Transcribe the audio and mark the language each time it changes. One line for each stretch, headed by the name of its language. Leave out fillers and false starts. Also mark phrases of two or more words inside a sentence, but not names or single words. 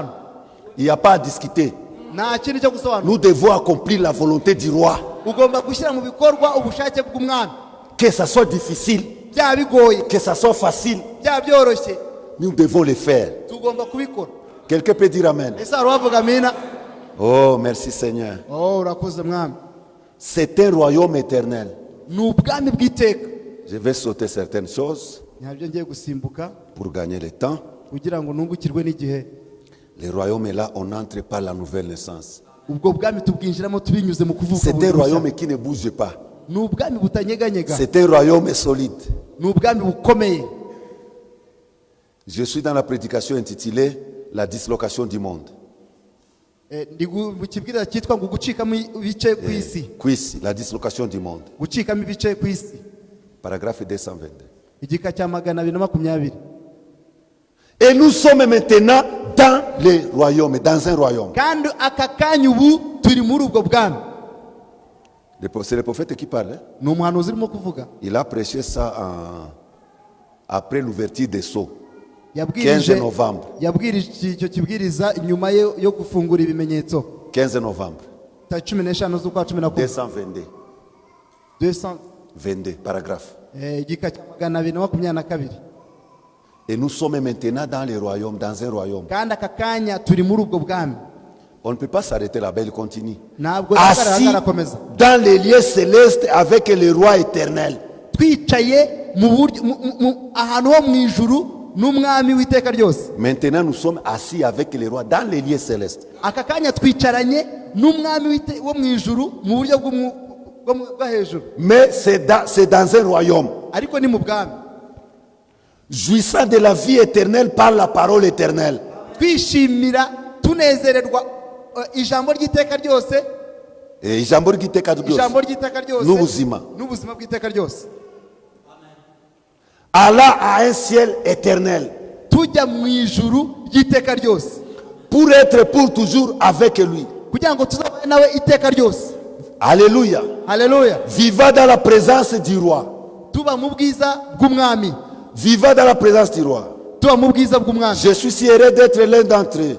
French: Il n'y a pas à discuter.
Kinyarwanda: nta kindi cyo gusobanura.
French: Nous devons accomplir la volonté du roi.
Kinyarwanda: ugomba gushyira mu bikorwa ubushake bw'umwami,
French: Que ça soit difficile,
Kinyarwanda: byaba bigoye
French: que ça soit facile,
Kinyarwanda: byaba byoroshye,
French: nous devons le faire.
Kinyarwanda: tugomba kubikora.
French: Quelqu'un peut dire Amen.
Kinyarwanda: ese hari uwavuga amina?
French: Oh, merci Seigneur.
Kinyarwanda: urakoze mwami.
French: C'est un royaume éternel.
Kinyarwanda: ni ubwami bw'iteka.
French: Je vais sauter certaines choses
Kinyarwanda: ntabyo ngiye gusimbuka
French: pour gagner le temps.
Kinyarwanda: kugira ngo nungukirwe n'igihe.
French: Le royaume est là, on entre par la nouvelle naissance.
Kinyarwanda: ubwo bwami tubwinjiramo tubinyuze mu kuvuka.
French: C'est un
Kinyarwanda: bundi bushya.
French: royaume qui ne bouge pas.
Kinyarwanda: ni ubwami butanyeganyega.
French: C'est un royaume solide.
Kinyarwanda: ni ubwami bukomeye.
French: Je suis dans la prédication intitulée La dislocation du monde.
Kinyarwanda: ndi mu kibwiriza cyitwa ngo gucikamo ibice ku isi.
French: Quis, la dislocation du monde.
Kinyarwanda: Gucikamo ibice ku isi.
French: Paragraphe 222.
Kinyarwanda: Igika cya 220.
French: Et nous sommes maintenant dans les royaumes, dans un royaume.
Kinyarwanda: Kandi aka kanya ubu turi muri ubwo bwami.
French: C'est le prophète qui parle. Hein?
Kinyarwanda: Ni umuhanuzi urimo kuvuga.
French: Il a prêché ça après l'ouverture des sceaux. 15 novembre.
Kinyarwanda: Yabwirije icyo kibwiriza inyuma yo gufungura ibimenyetso.
French: 15 novembre.
Kinyarwanda: 15 z'ukwa 11.
French: 222. 222, paragraphe.
Kinyarwanda: Igika cya 222.
French: Et nous sommes maintenant dans les royaumes, dans un royaume.
Kinyarwanda: Kandi aka kanya turi muri ubwo bwami.
French: On ne peut pas s'arrêter là-bas, il continue. Assis dans les lieux célestes avec le roi éternel. Maintenant nous sommes assis avec le roi dans les lieux célestes. Mais c'est dans un royaume. Jouissant de la vie éternelle par la parole éternelle.
Kinyarwanda: Ijambo ry'iteka ryose, ijambo ry'iteka ryose n'ubuzima. Bw'iteka ryose.
French: Allah a un ciel éternel.
Kinyarwanda: Tujya mu ijuru ry'iteka ryose.
French: Pour être pour toujours avec lui.
Kinyarwanda: Kugira ngo tuzabane nawe iteka ryose.
French: Alléluia. Alléluia. Vivant dans la présence du roi.
Kinyarwanda: Tuba mu bwiza bw'umwami.
French: Vivant dans la présence du roi.
Kinyarwanda: Tuba mu bwiza bw'umwami.
French: Je suis si heureux d'être l'un d'entre eux.